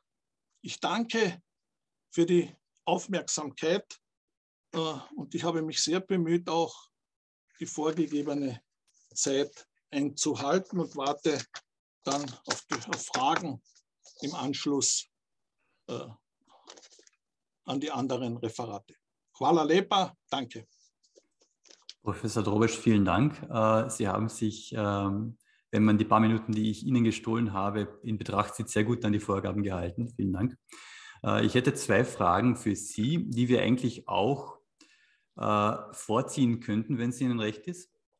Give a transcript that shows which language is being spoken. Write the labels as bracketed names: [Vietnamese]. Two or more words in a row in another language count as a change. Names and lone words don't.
[German] Ich danke für die Aufmerksamkeit und ich habe mich sehr bemüht, auch die vorgegebene Zeit einzuhalten und warte dann auf Fragen im Anschluss an die anderen Referate. [Slovenian] Hvala lepa, [German] danke. Professor Drobesch, vielen Dank. Sie haben sich, wenn man die paar Minuten, die ich Ihnen gestohlen habe, in Betracht zieht, sehr gut an die Vorgaben gehalten. Vielen Dank. Ich hätte zwei Fragen für Sie, die wir eigentlich auch vorziehen könnten, wenn es Ihnen recht ist.